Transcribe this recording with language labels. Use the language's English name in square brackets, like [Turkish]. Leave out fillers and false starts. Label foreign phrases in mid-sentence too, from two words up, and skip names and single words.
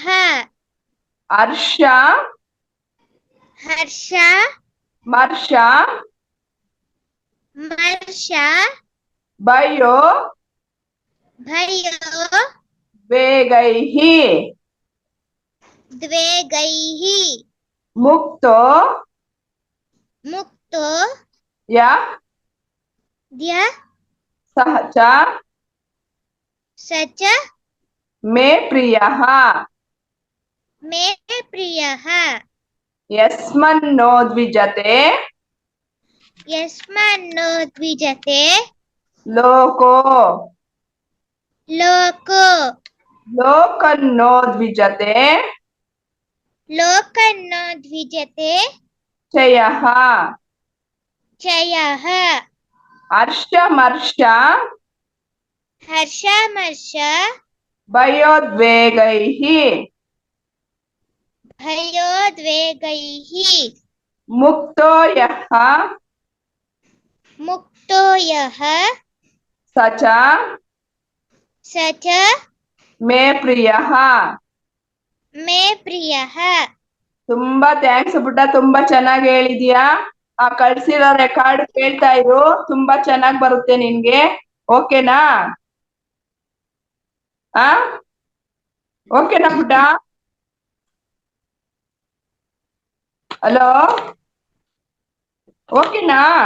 [Sanskrit] ಹರ್ಷ ಹರ್ಷ ಮರ್ಷ ಮರ್ಷ ಭಯೋ ಭಯೋ ವೇಗೈಃ ದ್ವೇಗೈಃ ಮುಕ್ತೋ ಮುಕ್ತೋ ಯ ದ್ಯ ಸಹ ಚ ಸಚ ಮೇ ಪ್ರಿಯಃ ಮೇ ಪ್ರಿಯಃ ಯಸ್ಮನ್ನೋ ದ್ವಿಜತೆ ಯಸ್ಮನ್ನೋ ದ್ವಿಜತೆ ಲೋಕೋ ಲೋಕೋ ಲೋಕನ್ನೋ ದ್ವಿಜತೆ ಲೋಕನ್ನೋ ದ್ವಿಜತೆ ಚಯಃ ಚಯಃ ಹರ್ಷಮರ್ಷ ಹರ್ಷಮರ್ಷ ಭಯೋದ್ವೇಗೈಃ ಭಯೋದ್ವೇಗೈಃ ಮುಕ್ತೋ ಯಃ ಮುಕ್ತೋ ಯಃ ಸ ಚ ಸ ಚ ಮೇ ಪ್ರಿಯಃ. ಮೇ ಪ್ರಿಯಃ. [Kannada] ತುಂಬಾ ಥ್ಯಾಂಕ್ಸ್ ಪುಟ್ಟ, ತುಂಬಾ ಚೆನ್ನಾಗಿ ಹೇಳಿದ್ಯಾ. ಆ ಕಳ್ಸಿರೋ ರೆಕಾರ್ಡ್ ಕೇಳ್ತಾ ಇರು, ತುಂಬಾ ಚೆನ್ನಾಗ್ ಬರುತ್ತೆ ನಿನ್ಗೆ. ಓಕೆನಾ? ಆ ಓಕೆನಾ ಪುಟ್ಟ? ಹಲೋ, ಓಕೆನಾ?